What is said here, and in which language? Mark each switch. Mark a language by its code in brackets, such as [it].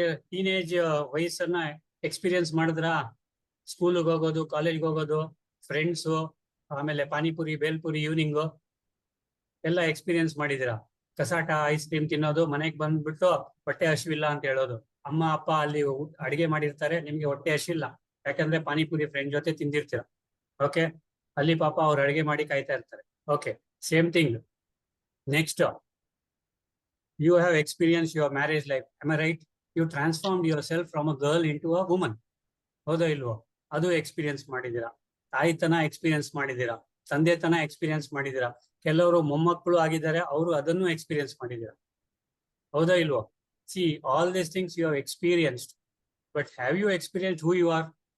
[kn] Teenage ವಯಸ್ಸನ್ನ experience ಮಾಡಿದ್ರಾ? ಸ್ಕೂಲ್ಗೆ ಹೋಗೋದು, ಕಾಲೇಜ್ಗೆ ಹೋಗೋದು, ಫ್ರೆಂಡ್ಸು, ಆಮೇಲೆ ಪಾನಿಪುರಿ, ಬೇಲ್ಪುರಿ, ಈವ್ನಿಂಗು ಎಲ್ಲ ಎಕ್ಸ್ಪೀರಿಯನ್ಸ್ ಮಾಡಿದಿರಾ? ಕಸಾಟ, ಐಸ್ ಕ್ರೀಮ್ ತಿನ್ನೋದು, ಮನೆಗೆ ಬಂದ್ಬಿಟ್ಟು ಹೊಟ್ಟೆ ಹಸಿವಿಲ್ಲ ಅಂತ ಹೇಳೋದು. ಅಮ್ಮ ಅಪ್ಪ ಅಲ್ಲಿ ಅಡಿಗೆ ಮಾಡಿರ್ತಾರೆ, ನಿಮ್ಗೆ ಹೊಟ್ಟೆ ಹಸಿವಿಲ್ಲ, ಯಾಕಂದ್ರೆ ಪಾನಿಪುರಿ ಫ್ರೆಂಡ್ ಜೊತೆ ತಿಂದಿರ್ತೀರ. ಓಕೆ, ಅಲ್ಲಿ ಪಾಪ ಅವ್ರು ಅಡಿಗೆ ಮಾಡಿ ಕಾಯ್ತಾ ಇರ್ತಾರೆ. [en] Okay, same thing. Next, you have experienced your marriage life. Am I right? You transformed yourself from a girl into a woman. [kn] ಹೌದೋ ಇಲ್ವೋ? ಅದು ಎಕ್ಸ್ಪೀರಿಯನ್ಸ್ ಮಾಡಿದ್ದೀರಾ. ತಾಯಿತನ ಎಕ್ಸ್ಪೀರಿಯನ್ಸ್ ಮಾಡಿದ್ದೀರಾ, ತಂದೆತನ ಎಕ್ಸ್ಪೀರಿಯನ್ಸ್ ಮಾಡಿದ್ದೀರಾ. ಕೆಲವರು ಮೊಮ್ಮಕ್ಕಳು ಆಗಿದ್ದಾರೆ, ಅವರು ಅದನ್ನು ಎಕ್ಸ್ಪೀರಿಯನ್ಸ್ ಮಾಡಿದ್ದೀರಾ. ಹೌದೋ ಇಲ್ವೋ? [en] See, all these things you have experienced, but have you experience who you are?